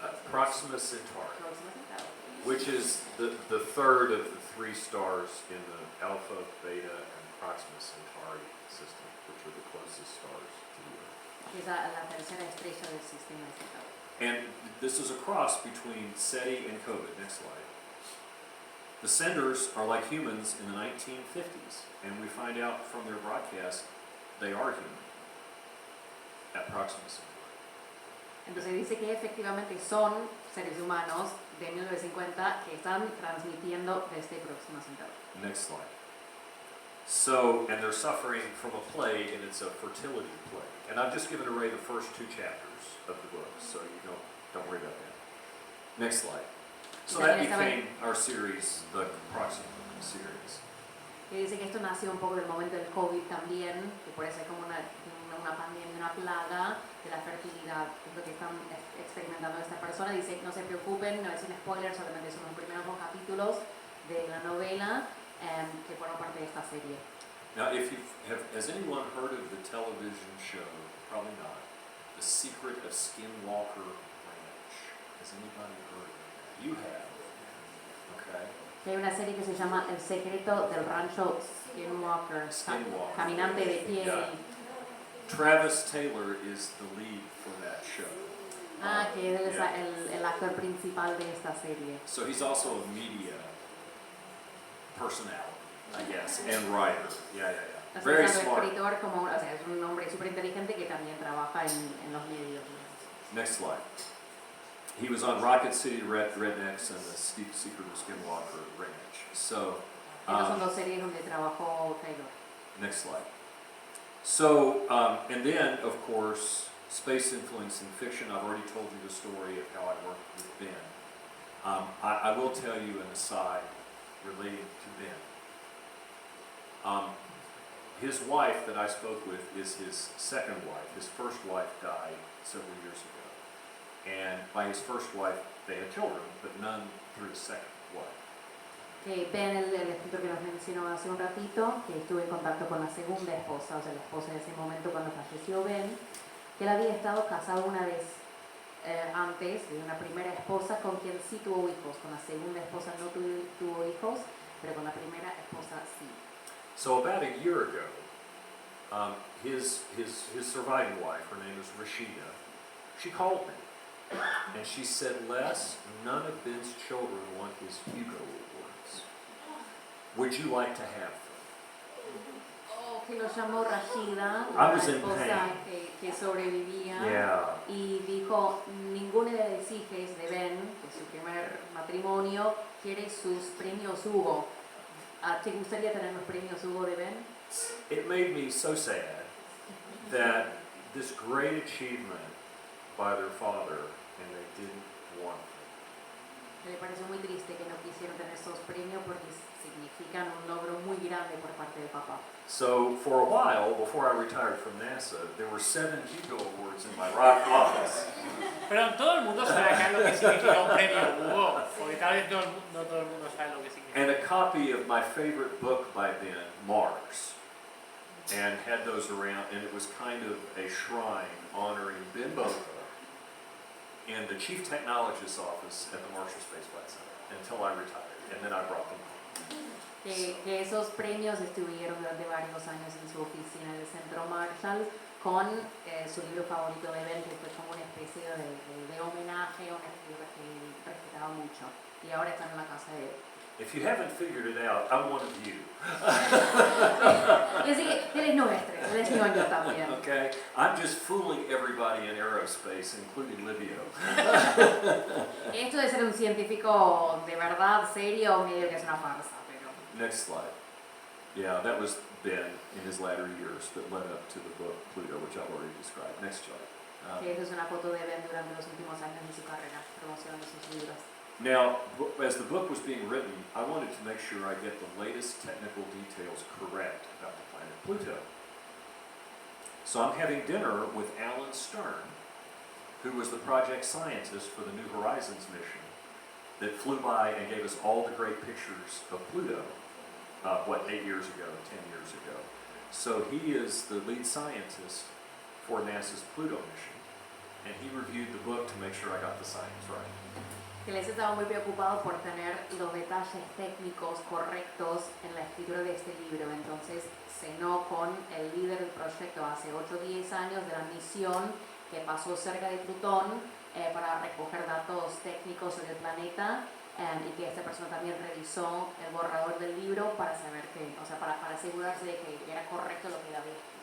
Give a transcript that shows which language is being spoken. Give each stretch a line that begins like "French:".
English: Proxima Centauri, which is the third of the three stars in the Alpha, Beta, and Proxima Centauri system, which are the closest stars to the Earth.
Spanish: que es la tercera estrella del sistema estelar.
English: And this is a cross between SETI and COVID. Next slide. The senders are like humans in the 1950s, and we find out from their broadcast they are human at Proxima Centauri.
Spanish: Entonces dice que efectivamente son seres humanos de 1950 que están transmitiendo desde Próxima Centauri.
English: Next slide. So, and they're suffering from a plague, and it's a fertility plague. And I've just given Ray the first 2 chapters of the book, so you don't worry about that. Next slide. So that became our series, the Proxima series.
Spanish: Que dice que esto nació un poco del momento del COVID también, que por eso hay como una pandemia, una plaga de la fertilidad, que es lo que están experimentando esta persona. Dice, no se preocupen, no es un spoiler, solamente son los primeros 2 capítulos de la novela que forman parte de esta serie.
English: Now, has anyone heard of the television show, probably not, The Secret of Skinwalker Ranch? Has anybody heard of it? You have. Okay.
Spanish: Que hay una serie que se llama El secreto del rancho Skinwalker, caminante de piel.
English: Yeah. Travis Taylor is the lead for that show.
Spanish: Que él es el actor principal de esta serie.
English: So he's also a media personality, I guess, and writer. Yeah. Very smart.
Spanish: Escritor como, o sea, es un hombre súper inteligente que también trabaja en los medios.
English: Next slide. He was on Rocket City Rednecks and the Secret of Skinwalker Ranch. So,
Spanish: Estas son 2 series donde trabajó Taylor.
English: next slide. So, and then, of course, space influence in fiction. I've already told you the story of how I worked with Ben. I will tell you an aside relating to Ben. His wife that I spoke with is his second wife. His first wife died several years ago. And by his first wife, they had children, but none through his second wife.
Spanish: Que Ben, el escritor que nos mencionó hace un ratito, que estuve en contacto con la segunda esposa, o sea, la esposa de ese momento cuando falleció Ben, que él había estado casado una vez antes de una primera esposa con quien sí tuvo hijos. Con la segunda esposa no tuvo hijos, pero con la primera esposa sí.
English: So about a year ago, his surviving wife, her name is Rashida, she called me. And she said, Les, none of Ben's children want his Hugo Awards. Would you like to have them?
Spanish: Que lo llamó Rashida,
English: I
Spanish: una
English: was in
Spanish: esposa
English: pain.
Spanish: que sobrevivía,
English: Yeah.
Spanish: y dijo, ninguno de los hijos de Ben, de su primer matrimonio, quiere sus premios Hugo. ¿Te gustaría tener los premios Hugo de Ben?
English: It made me so sad that this great achievement by their father, and they didn't want them.
Spanish: Me pareció muy triste que no quisieran tener esos premios porque significan un logro muy grande por parte de papá.
English: So for a while, before I retired from NASA, there were 7 Hugo Awards in my rock office.
Spanish: Pero todo el mundo sabe acá lo que significa un premio Hugo, porque tal vez no todo el mundo sabe lo que significa.
English: And a copy of my favorite book by then, Mars, and had those around, and it was kind of a shrine honoring Ben Bova in the Chief Technologist's office at the Marshall Space Flight Center until I retired, and then I brought them home.
Spanish: Que esos premios estuvieron durante varios años en su oficina del Centro Marshall con su libro favorito de Ben, que fue como una especie de homenaje a una escritora que él respetaba mucho. Y ahora están en la casa de él.
English: If you haven't figured it out, I'm one of you.
Spanish: Así que él es nuestro, él es ñoño también.
English: Okay? I'm just fooling everybody in aerospace, including Livio.
Spanish: Esto de ser un científico de verdad, serio, medio que es una farsa, pero...
English: Next slide. Yeah, that was Ben in his latter years that led up to the book Pluto, which I've already described. Next slide.
Spanish: Que esa es una foto de Ben durante los últimos años de su carrera, promocionando sus libros.
English: Now, as the book was being written, I wanted to make sure I get the latest technical details correct about the planet Pluto. So I'm having dinner with Alan Stern, who was the project scientist for the New Horizons mission that flew by and gave us all the great pictures of Pluto, 8 years ago, 10 years ago. So he is the lead scientist for NASA's Pluto mission, and he reviewed the book to make sure I got the science right.
Spanish: Que les estaba muy preocupado por tener los detalles técnicos correctos en la escritura de este libro. Entonces cenó con el líder del proyecto hace 8 o 10 años de la misión que pasó cerca de Plutón para recoger datos técnicos del planeta y que esta persona también revisó el borrador del libro para saber que, o sea, para asegurarse de que era correcto lo que había.